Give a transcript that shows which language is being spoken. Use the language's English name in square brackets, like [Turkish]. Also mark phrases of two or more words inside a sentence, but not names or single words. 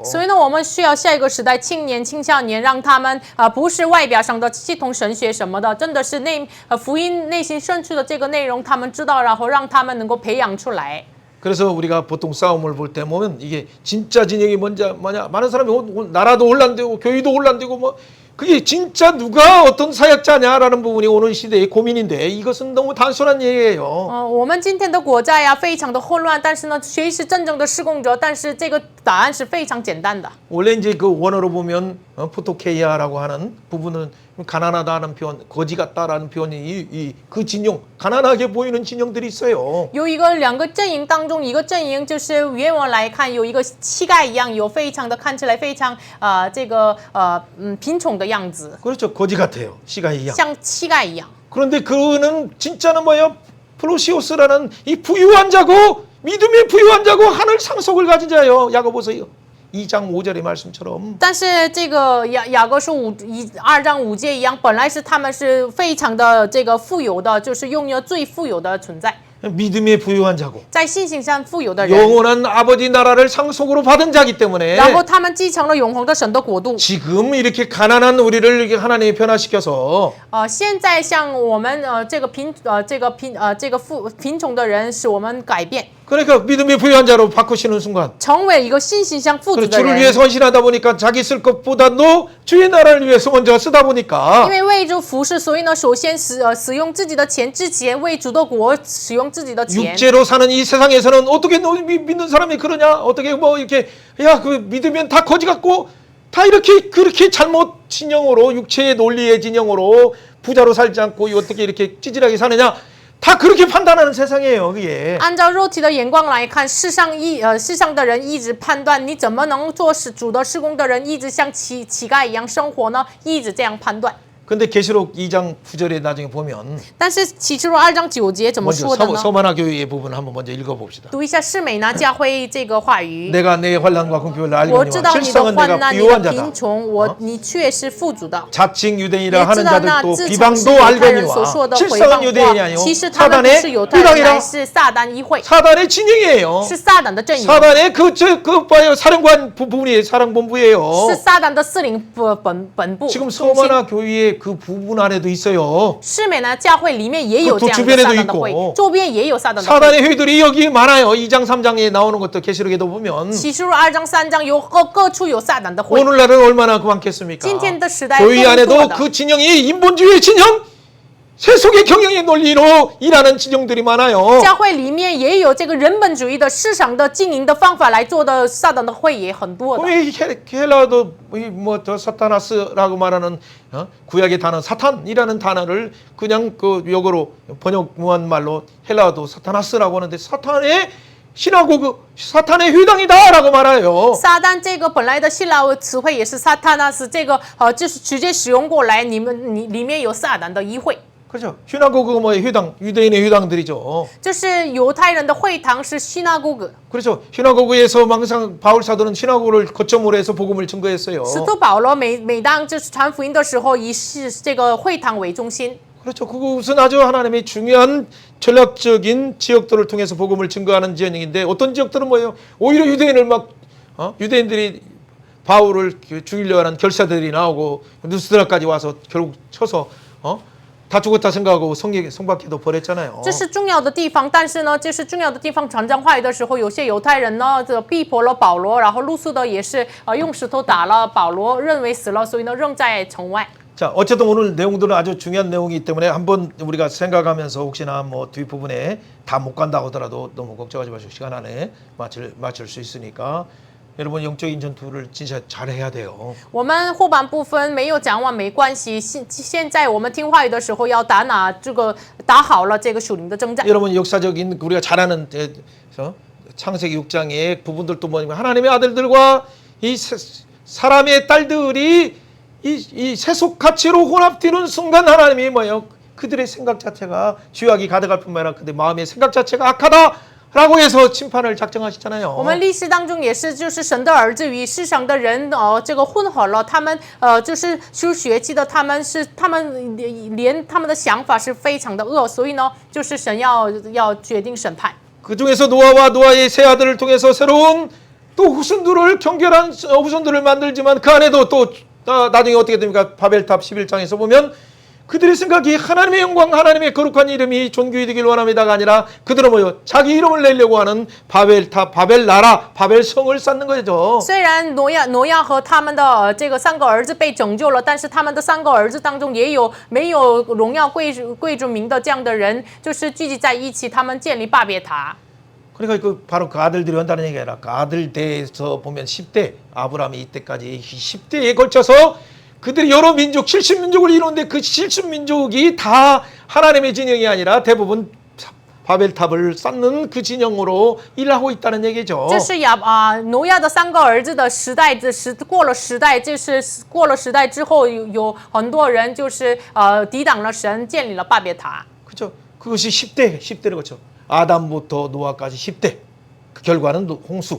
[Chinese] 所以呢，我们需要下一个时代青年、青少年，让他们不是外表上的系统神学什么的，真的是福音内心深处的这个内容，他们知道，然后让他们能够培养出来。 [Korean] 그래서 우리가 보통 싸움을 볼 때 보면 이게 진짜 진영이 뭐냐 많은 사람이 나라도 혼란되고 교회도 혼란되고 뭐 그게 진짜 누가 어떤 사역자냐라는 부분이 오는 시대의 고민인데 이것은 너무 단순한 얘기예요. [Chinese] 我们今天的国家呀，非常的混乱，但是呢，谁是真正的施工者？但是这个答案是非常简单的。 [Korean] 원래 이제 그 원어로 보면 포토케이아라고 하는 부분은 가난하다는 표현, 거지 같다라는 표현이 그 진영, 가난하게 보이는 진영들이 있어요. [Chinese] 有两个阵营当中，一个阵营就是原文来看，有一个乞丐一样，有非常的看起来非常贫穷的样子， [Korean] 그렇죠, 거지 같아요, 시가 이양. [Chinese] 像乞丐一样。 [Korean] 그런데 그는 진짜는 뭐예요? 플로시오스라는 이 부유한 자고 믿음의 부유한 자고 하늘 상속을 가진 자예요. 야고보서 2장 5절의 말씀처럼. [Chinese] 但是这个雅各书2章5节一样，本来是他们是非常的这个富有的，就是拥有最富有的存在， [Korean] 믿음의 부유한 자고 [Chinese] 在信心上富有的人， [Korean] 영원한 아버지 나라를 상속으로 받은 자기 때문에 [Chinese] 然后他们继承了永恒的神的国度。 [Korean] 지금 이렇게 가난한 우리를 이렇게 하나님이 변화시켜서 [Chinese] 现在像我们贫穷的人，使我们改变， [Korean] 그러니까 믿음의 부유한 자로 바꾸시는 순간 [Chinese] 成为一个信心上富足的 [Korean] 주를 [Chinese] 人。 [Korean] 위해 헌신하다 보니까 자기 쓸 것보다도 주의 나라를 위해서 먼저 쓰다 [Chinese] 因 [Korean] 보니까 [Chinese] 为为主服侍，所以呢，首先使用自己的钱之前，为主的国使用自己的钱。 [Korean] 육체로 사는 이 세상에서는 어떻게 너 믿는 사람이 그러냐? 어떻게 뭐 이렇게 야 그 믿으면 다 거지 같고 다 이렇게 그렇게 잘못 진영으로 육체의 논리의 진영으로 부자로 살지 않고 어떻게 이렇게 찌질하게 사느냐? 다 그렇게 판단하는 세상이에요, 그게. [Chinese] 按照肉体的眼光来看，世上的人一直判断你怎么能做主的事工的人一直像乞丐一样生活呢？一直这样判断。 [Korean] 근데 계시록 2장 9절에 나중에 보면 [Chinese] 但是启示录2章9节怎么 [Korean] 먼저 [Chinese] 说的呢？ [Korean] 서만화 교회의 부분 한번 먼저 읽어봅시다. [Chinese] 读一下士美拿教会这个话语。 [Korean] 내가 내 환난과 궁핍을 [Chinese] 我知 [Korean] 알거니와 [Chinese] 道你的 [Korean] 실상은 [Chinese] 患 [Korean] 내가 [Chinese] 难，你 [Korean] 부유한 [Chinese] 的 [Korean] 자다. [Chinese] 贫穷，你却是富足的。 [Korean] 자칭 [Chinese] 也 [Korean] 유대인이라 [Chinese] 知 [Korean] 하는 [Chinese] 道那 [Korean] 자들도 [Chinese] 自称是 [Korean] 비방도 [Chinese] 犹太人所 [Korean] 알거니와 [Chinese] 说的诽谤 [Korean] 실상은 유대인이 [Chinese] 话， [Korean] 아니요 [Chinese] 其实他们不 [Korean] 사단의 [Chinese] 是犹太人，乃 [Korean] 유당이라 [Chinese] 是撒旦议会， [Korean] 사단의 진영이에요. [Chinese] 是撒旦的阵营， [Korean] 사단의 그 봐요 사령관 부분이 사령본부예요. [Chinese] 是撒旦的司令本部。 [Korean] 지금 [Chinese] 中心 [Korean] 서만화 교회의 그 부분 안에도 있어요. [Chinese] 士美呢教会里面也有 [Korean] 그 [Chinese] 这样的 [Korean] 주변에도 [Chinese] 撒旦的会 [Korean] 있고 ， [Chinese] 周边也有撒旦的会。 [Korean] 사단의 회들이 여기 많아요. 2장 3장에 나오는 것도 계시록에도 보면 [Chinese] 启示录2章3章有各处有撒旦的会。 [Korean] 오늘날은 얼마나 많겠습니까? [Chinese] 今天的时代 [Korean] 교회 [Chinese] 更多 [Korean] 안에도 [Chinese] 的。 [Korean] 그 진영이 인본주의 진영, 세속의 경영의 논리로 일하는 진영들이 많아요. [Chinese] 教会里面也有这个人本主义的市场的经营的方法来做的撒旦的会也很多的。 [Korean] 왜 헬라도 뭐저 사타나스라고 말하는 구약의 단어 사탄이라는 단어를 그냥 그 역어로 번역무한 말로 헬라도 사타나스라고 하는데 사탄의 시나고그 사탄의 회당이다라고 말해요. [Chinese] 撒旦这个本来的希腊词汇也是撒塔纳斯，这个就是直接使用过来，你里面有撒旦的议会。 [Korean] 그렇죠. 시나고그가 뭐 회당, 유대인의 회당들이죠. [Chinese] 就是犹太人的会堂是 synagogue。 [Korean] 그렇죠. 시나고그에서 항상 바울 사도는 시나고그를 거점으로 해서 복음을 증거했어요. [Chinese] 使徒保罗每当就是传福音的时候，以这个会堂为中心。 [Korean] 그렇죠. 그것은 아주 하나님의 중요한 전략적인 지역들을 통해서 복음을 증거하는 지역인데 어떤 지역들은 뭐예요? 오히려 유대인을 막 유대인들이 바울을 죽이려 하는 결사들이 나오고 누스드라까지 와서 결국 쳐서 다 죽었다 생각하고 성박해도 버렸잖아요. [Chinese] 这是重要的地方，但是呢，这是重要的地方。传讲话语的时候，有些犹太人呢，这逼迫了保罗，然后路苏的也是用石头打了保罗，认为死了，所以呢扔在城外。 [Korean] 자, 어쨌든 오늘 내용들은 아주 중요한 내용이기 때문에 한번 우리가 생각하면서 혹시나 뭐 뒷부분에 다 못 간다 하더라도 너무 걱정하지 마시고 시간 안에 마칠 수 있으니까 여러분 영적인 전투를 진짜 잘해야 돼요. [Chinese] 我们后半部分没有讲完没关系，现在我们听话语的时候要打好了这个属灵的征战。 [Korean] 여러분 역사적인 우리가 잘 아는 창세기 6장의 부분들도 뭐냐면 하나님의 아들들과 이 사람의 딸들이 이 세속 가치로 혼합되는 순간 하나님이 뭐예요? 그들의 생각 자체가 죄악이 가득할 뿐만 아니라 그들의 마음의 생각 자체가 악하다라고 해서 심판을 작정하시잖아요. [Chinese] 我们历史当中也是，就是神的儿子与世上的人这个混合了，他们就是修血气的，他们连他们的想法是非常的恶，所以呢，就是神要决定审判。 [Korean] 그 중에서 노아와 노아의 세 아들을 통해서 새로운 또 후손들을 경결한 후손들을 만들지만 그 안에도 또 나중에 어떻게 됩니까? 바벨탑 11장에서 보면 그들의 생각이 하나님의 영광, 하나님의 거룩한 이름이 존귀히 되길 원합니다가 아니라 그들은 뭐요? 자기 이름을 내려고 하는 바벨탑, 바벨나라, 바벨성을 쌓는 거죠. [Chinese] 虽然挪亚和他们的这个三个儿子被拯救了，但是他们的三个儿子当中也有没有荣耀贵族名的这样的人，就是聚集在一起，他们建立巴别塔。 [Korean] 그러니까 바로 그 아들들이 한다는 얘기가 아니라 그 아들 대에서 보면 10대 아브라함이 이때까지 10대에 걸쳐서 그들이 여러 민족 70민족을 이루는데 그 70민족이 다 하나님의 진영이 아니라 대부분 바벨탑을 쌓는 그 진영으로 일하고 있다는 얘기죠. [Chinese] 这是挪亚的三个儿子的时代，过了时代，就是过了时代之后，有很多人就是抵挡了神，建立了巴别塔。 [Korean] 그렇죠. 그것이 10대를 거쳐 아담부터 노아까지 10대. 그 결과는 홍수.